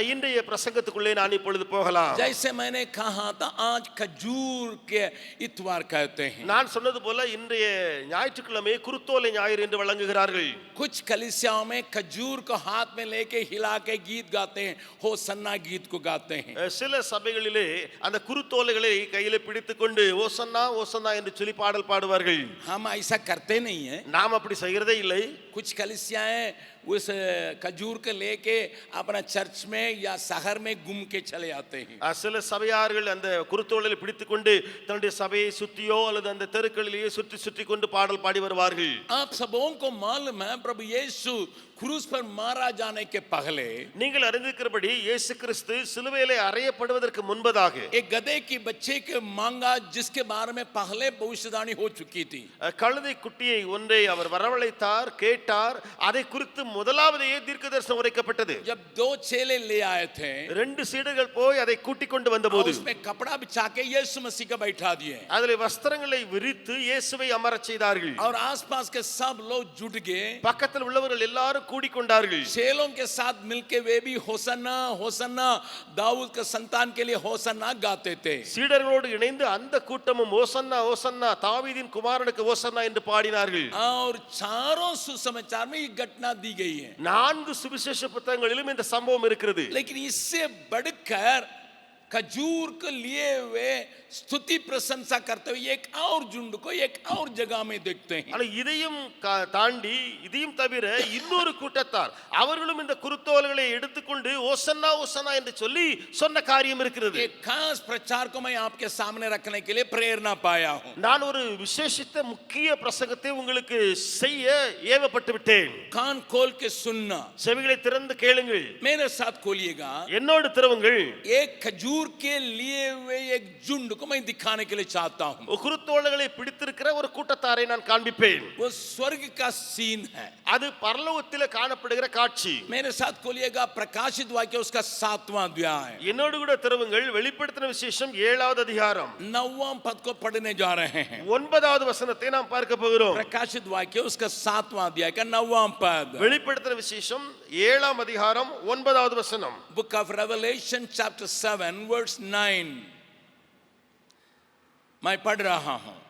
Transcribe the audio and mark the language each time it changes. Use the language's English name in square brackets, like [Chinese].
[Tamil] இன்றைய பிரசங்கத்துக்குள்ளே நான் இப்பொழுது போகலாம். [Hindi] जैसे मैंने कहा था आज खजूर के इतवार कहते हैं। [Tamil] நான் சொன்னது போல இன்றைய ஞாயிற்றுக்கிழமை குருத்தோலை ஞாயிறு என்று வழங்குகிறார்கள். [Hindi] कुछ कलीसियाओं में खजूर को हाथ में लेके हिला के गीत गाते हैं, होसन्ना गीत को गाते हैं। [Tamil] சில சபைகளிலே அந்த குருத்தோலைகளை கையிலே பிடித்துக்கொண்டு ஓசன்னா ஓசன்னா என்று சொல்லி பாடல் பாடுவார்கள். [Hindi] हम ऐसा करते नहीं है। [Tamil] நாம் அப்படி செய்கிறதே இல்லை. [Hindi] कुछ कलीसियाएं उस खजूर को लेके अपना चर्च में या शहर में घूम के चले आते हैं। [Tamil] சில சபையார்கள் அந்த குருத்தோலையை பிடித்துக்கொண்டு தன்னுடைய சபையை சுத்தியோ அல்லது அந்த தெருக்களிலேயே சுற்றி சுற்றி கொண்டு பாடல் பாடி வருவார்கள். [Hindi] आप सबों को मालूम है प्रभु यीशु क्रूस पर मारा जाने के पहले, [Tamil] நீங்கள் அறிந்திருக்கிறபடி இயேசு கிறிஸ்து சிலுவையிலே அறையப்படுவதற்கு முன்பதாக [Hindi] एक गधे की बच्चे के मांगा जिसके बारे में पहले भविष्यवाणी हो चुकी थी। [Tamil] கழுதை குட்டியை ஒன்றை அவர் வரவழைத்தார், கேட்டார். அதை குறித்து முதலாவதே தீர்க்கதரிசனம் உரைக்கப்பட்டது. [Hindi] जब दो चेले ले आए थे, [Tamil] ரெண்டு சீடர்கள் போய் அதை கூட்டிக் கொண்டு வந்தபோது [Hindi] उसमें कपड़ा बिछा के यीशु मसीह को बैठा दिए [Tamil] அதிலே வஸ்திரங்களை விரித்து இயேசுவை அமரச் செய்தார்கள். [Hindi] और आसपास के सब लोग जुट गए। [Tamil] பக்கத்தில் உள்ளவர்கள் எல்லாரும் கூடிக்கொண்டார்கள். [Hindi] चेलों के साथ मिलके वे भी होसन्ना होसन्ना दाऊद के संतान के लिए होसन्ना गाते थे। [Tamil] சீடர்களோடு இணைந்து அந்த கூட்டமும் ஓசன்னா ஓசன்னா தாவீதின் குமாரனுக்கு ஓசன்னா என்று பாடினார்கள். [Hindi] और चारों सुसमाचार में ये घटना दी गई है। [Tamil] 4 சுவிசேஷ புத்தகங்களிலும் இந்த சம்பவம் இருக்கிறது. [Hindi] लेकिन इससे बढ़कर खजूर को लिए हुए स्तुति प्रशंसा करते हुए एक और झुंड को एक और जगह में देखते हैं। [Tamil] ஆனா இதையும் தாண்டி இதையும் தவிர இன்னொரு கூட்டத்தார் அவர்களும் இந்த குருத்தோலைகளை எடுத்துக்கொண்டு ஓசன்னா ஓசன்னா என்று சொல்லி சொன்ன காரியம் இருக்கிறது. [Hindi] एक खास प्रचार को मैं आपके सामने रखने के लिए प्रेरणा पाया हूं। [Tamil] நான் ஒரு விசேஷித்த முக்கிய பிரசங்கத்தை உங்களுக்கு செய்ய ஏவப்பட்டு விட்டேன். [Hindi] कान खोल के सुनना, [Tamil] செவிகளை திறந்து கேளுங்கள். [Hindi] मेरे साथ खोलिएगा। [Tamil] என்னோடு திறவுங்கள். [Hindi] एक खजूर के लिए हुए एक झुंड को मैं दिखाने के लिए चाहता हूं। [Tamil] குருத்தோலைகளை பிடித்திருக்கிற ஒரு கூட்டத்தாரை நான் காண்பிப்பேன். [Hindi] वो स्वर्ग का सीन है। [Tamil] அது பரலோகத்தில் காணப்படுகிற காட்சி. [Hindi] मेरे साथ खोलिएगा प्रकाशित वाक्य उसका 7वां अध्याय। [Tamil] என்னோடு கூட திறவுங்கள் வெளிப்படுத்தின விசேஷம் 7வது அதிகாரம் [Hindi] 9वां पद को पढ़ने जा रहे हैं। [Tamil] 9வது வசனத்தை நாம் பார்க்க போகிறோம். [Hindi] प्रकाशित वाक्य उसका 7वां अध्याय का 9वां पद। [Tamil] வெளிப்படுத்தின விசேஷம் 7ஆம் அதிகாரம் 9வது வசனம். [English] Book of Revelation chapter 7 verse 9 [Hindi] मैं पढ़ रहा हूं।